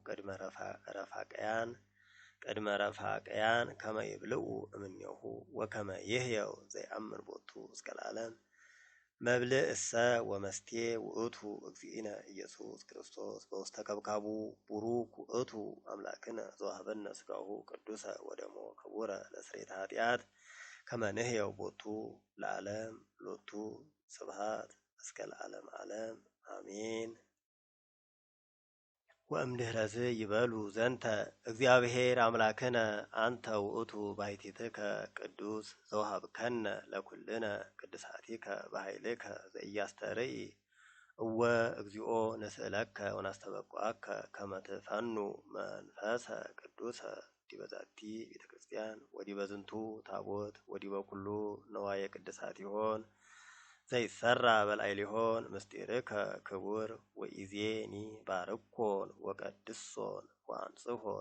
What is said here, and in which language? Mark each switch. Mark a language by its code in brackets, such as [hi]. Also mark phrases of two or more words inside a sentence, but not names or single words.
[gez] ቅድመ ረፋቀያን ከመ ይብልዑ እምኔሁ ወከመ ይህየው ዘይአምን ቦቱ እስከ ለዓለም መብልዕ እሰ ወመስቴ ውእቱ እግዚእነ ኢየሱስ ክርስቶስ በውስተ ከብካቡ ቡሩክ ውእቱ አምላክነ ዘወሀበነ ሥጋሁ ቅዱሰ ወደሞ ክቡረ ለስርየተ ኃጢአት ከመ ንሕየው ቦቱ ለዓለም ሎቱ ስብሐት እስከ ለዓለም ዓለም አሜን። ወእምድኅረዝ ይበሉ ዘንተ እግዚአብሔር አምላክነ አንተ ውእቱ ባሕቲትከ ቅዱስ ዘወሀብከነ ለኵልነ ቅድሳቲከ በኃይልከ ዘኢያስተርኢ እወ እግዚኦ ንስእለከ ወናስተበቁዐከ ከመ ትፈኑ መንፈሰ ቅዱሰ ዲበ ዛቲ ቤተ ክርስቲያን ወዲበ ዝንቱ ታቦት ወዲበ ኩሉ ነዋየ ቅድሳት ይሆን ዘይሰራ በላዕሌሆን ምስጢርከ ክቡር ወኢዜኒ ባርኮን ወቀድሶን ወአንጽሖን